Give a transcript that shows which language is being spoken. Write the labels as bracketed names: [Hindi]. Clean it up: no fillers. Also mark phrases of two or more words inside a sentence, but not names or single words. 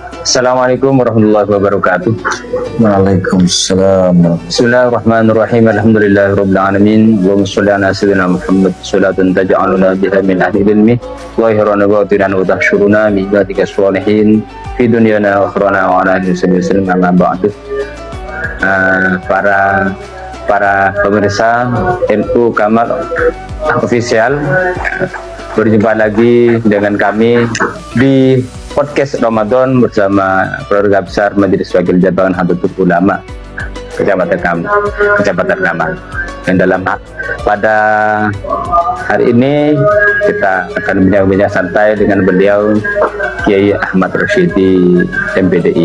[Arabic] السلام عليكم ورحمة الله وبركاته. Waalaikumsalam. بسم الله الرحمن الرحيم. الحمد لله رب العالمين. وصل على سيدنا محمد صلاة تجعلنا بها من أهل العلم وخيرنا وتيرا وتحشرنا من عبادك الصالحين في دنيانا وآخرتنا وعلى آله وسلم أما بعد. [Indonesian] Para pemirsa NU Kamal Official, berjumpa lagi dengan kami di podcast Ramadan bersama keluarga besar Majelis Wakil Jabatan Nahdlatul Ulama Kecamatan Kamal. Dan pada hari ini kita akan bincang-bincang santai dengan beliau Kiai Ahmad Rasyidi MPDI.